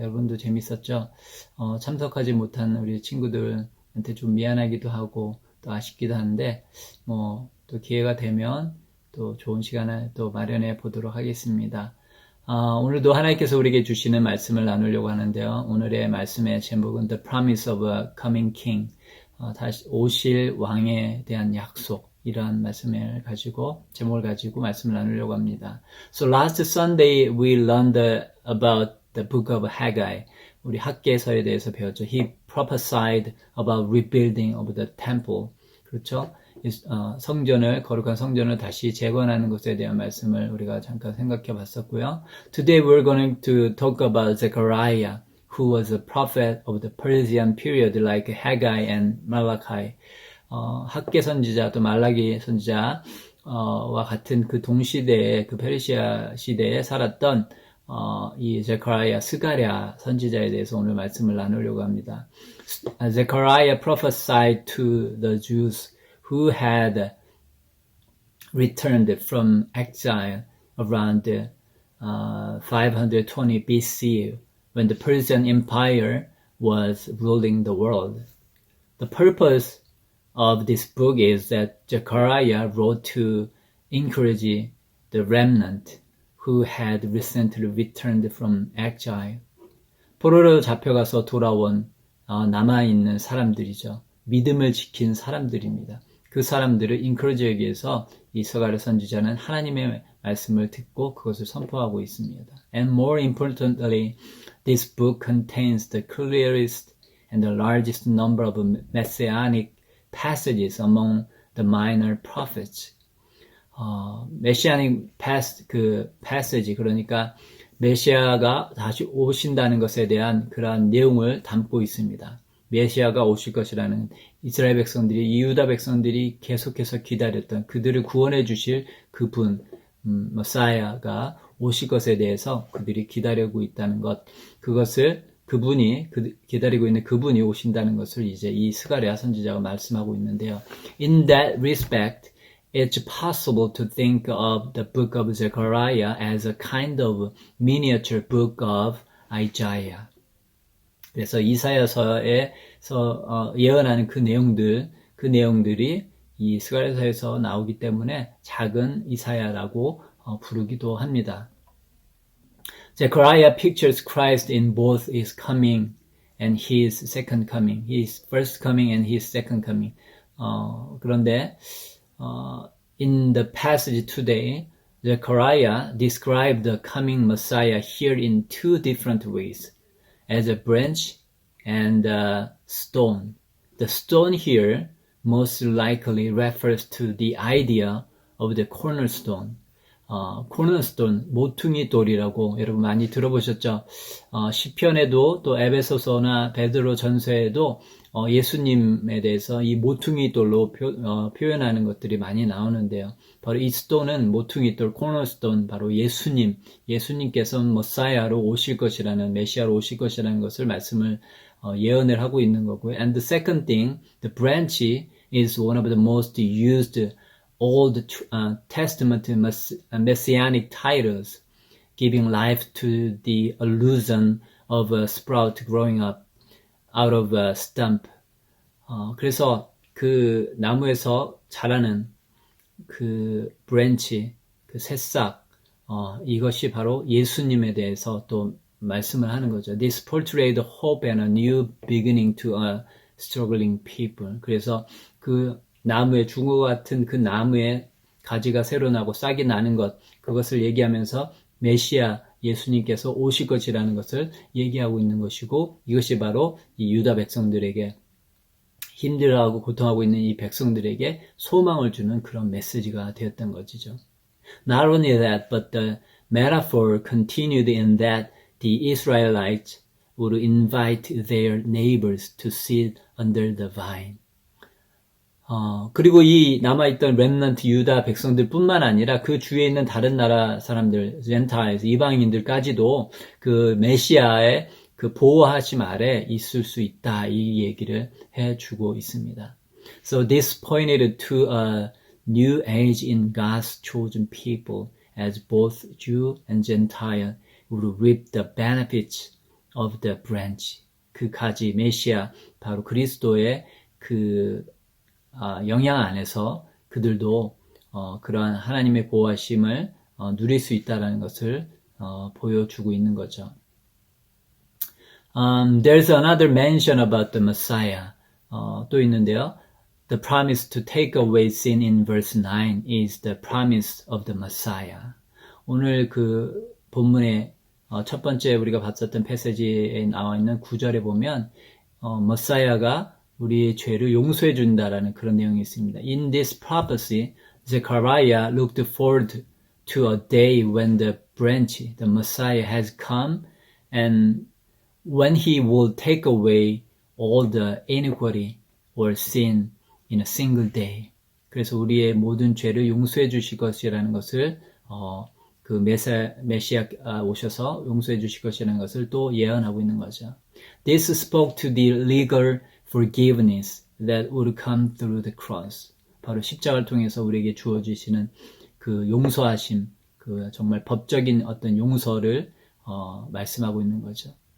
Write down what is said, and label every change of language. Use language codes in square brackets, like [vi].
[ko] 여러분도 재밌었죠? 참석하지 못한 우리 친구들한테 좀 미안하기도 하고 또 아쉽기도 한데 또 기회가 되면 또 좋은 시간을 또 마련해 보도록 하겠습니다. 오늘도 하나님께서 우리에게 주시는 말씀을 나누려고 하는데요. 오늘의 말씀의 제목은 [en] The Promise of a Coming King, [ko] 다시 오실 왕에 대한 약속, 이러한 말씀을 가지고 제목을 가지고 말씀을 나누려고 합니다. [en] So last Sunday we learned about the book of Haggai. [ko] 우리 학개서에 대해서 배웠죠. [en] He prophesied about rebuilding of the temple. [ko] 그렇죠? 성전을, 거룩한 성전을 다시 재건하는 것에 대한 말씀을 우리가 잠깐 생각해 봤었고요. [en] Today we're going to talk about Zechariah, who was a prophet of the Persian period like Haggai and Malachi. [ko] 학개 선지자 또 말라기 선지자와 같은 그 동시대에 그 페르시아 시대에 살았던 이 제카리아 스가랴 선지자에 대해서 오늘 말씀을 나누려고 합니다. [en] Zechariah prophesied to the Jews who had returned from exile around 520 BC when the Persian Empire was ruling the world. The purpose of this book is that Zechariah wrote to encourage the remnant who had recently returned from exile. [ko] 포로로 잡혀가서 돌아온 남아있는 사람들이죠. 믿음을 지킨 사람들입니다. 그 사람들을 encourage하기 위해서 이 스가랴 선지자는 하나님의 말씀을 듣고 그것을 선포하고 있습니다. [en] And more importantly, this book contains the clearest and the largest number of messianic passages among the minor prophets. [ko] 메시아닉 passage, 그러니까 메시아가 다시 오신다는 것에 대한 그러한 내용을 담고 있습니다. 메시아가 오실 것이라는 이스라엘 백성들이, 유다 백성들이 계속해서 기다렸던 그들을 구원해 주실 그분, 머사야가 오실 것에 대해서 그들이 기다리고 있다는 것, 그것을 기다리고 있는 그분이 오신다는 것을 이제 이 스가랴 선지자가 말씀하고 있는데요. [en] In that respect, it's possible to think of the book of Zechariah as a kind of miniature book of Isaiah. [ko] 그래서 이사야서에서 예언하는 그 내용들이 이 스가랴서에서 나오기 때문에 작은 이사야라고 부르기도 합니다. [en] Zechariah pictures Christ in both his coming and his second coming. His first coming and his second coming. [ko] 그런데 [en] in the passage today, Zechariah described the coming Messiah here in two different ways, as a branch and a stone. The stone here most likely refers to the idea of the cornerstone. [ko] cornerstone, 모퉁이 돌이라고 여러분 많이 들어보셨죠? 시편에도 또 에베소서나 베드로 전서에도 예수님에 대해서 이 모퉁이 돌로 표현하는 것들이 많이 나오는데요. 바로 이 스톤은 모퉁이 돌, cornerstone, 바로 예수님께서 머사야로 오실 것이라는, 메시아로 오실 것이라는 것을 말씀을 예언을 하고 있는 거고요. [en] And the second thing, the branch is one of the most used Old Testament messianic titles, giving life to the illusion of a sprout growing up out of a stump. [ko] 그래서 그 나무에서 자라는 그 branch, 그 새싹, 이것이 바로 예수님에 대해서 또 말씀을 하는 거죠. [en] This portrayed hope and a new beginning to a struggling people. [ko] 그래서 그 나무의 중어 같은 그 나무에 가지가 새로 나고 싹이 나는 것, 그것을 얘기하면서 메시아 예수님께서 오실 것이라는 것을 얘기하고 있는 것이고, 이것이 바로 이 유다 백성들에게, 힘들어하고 고통하고 있는 이 백성들에게 소망을 주는 그런 메시지가 되었던 것이죠. [en] Not only that, but the metaphor continued in that the Israelites would invite their neighbors to sit under the vine. [ko] 그리고 이 남아있던 렘넌트 유다 백성들 뿐만 아니라 그 주위에 있는 다른 나라 사람들, 젠타일스, 이방인들까지도 그 메시아의 그 보호하심 아래 있을 수 있다, 이 얘기를 해주고 있습니다. [en] So this pointed to a new age in God's chosen people as both Jew and Gentile would reap the benefits of the branch. [ko] 그 가지, 메시아, 바로 그리스도의 그 영향 안에서 그들도 그러한 하나님의 보호하심을 누릴 수 있다는 것을 보여주고 있는 거죠. [en] There's another mention about the Messiah. [ko] 또 있는데요. [en] The promise to take away sin in verse 9 is the promise of the Messiah. [ko] 오늘 그 본문의 첫 번째 우리가 봤었던 패시지에 나와 있는 9절에 보면 머사야가 우리의 죄를 용서해 준다라는 그런 내용이 있습니다. [en] In this prophecy, Zechariah looked forward to a day when the branch, the Messiah, has come and when he will take away all the iniquity or sin in a single day. [ko] 그래서 우리의 모든 죄를 용서해 주실 것이라는 것을 그 메시아 오셔서 용서해 주실 것이라는 것을 또 예언하고 있는 거죠. [en] This spoke to the legal forgiveness that would come through the cross. [ko] 바로 십자가를 통해서 우리에게 주어지시는 그 용서하심, 그 정말 법적인 어떤 용서를 말씀하고 있는 거죠.